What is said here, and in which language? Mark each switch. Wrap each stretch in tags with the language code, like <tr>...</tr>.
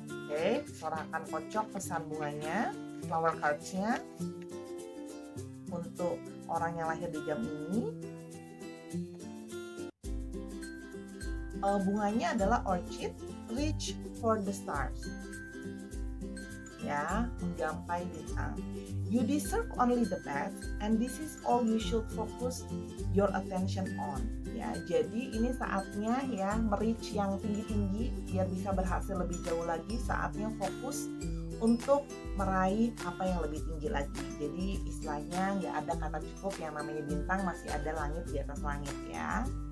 <id>Oke, Sora akan kocok pesan bunganya, flower cards-nya untuk orang yang lahir di jam ini. Bunganya adalah</id> <en>orchid, reach for the stars.</en> <id>Ya, menggapai bintang.</id> <en>You deserve only the best and this is all you should focus your attention on.</en> <id>Ya, jadi ini saatnya ya merich yang tinggi-tinggi biar bisa berhasil lebih jauh lagi. Saatnya fokus untuk meraih apa yang lebih tinggi lagi. Jadi istilahnya nggak ada kata cukup, yang namanya bintang masih ada langit di atas langit ya.</id>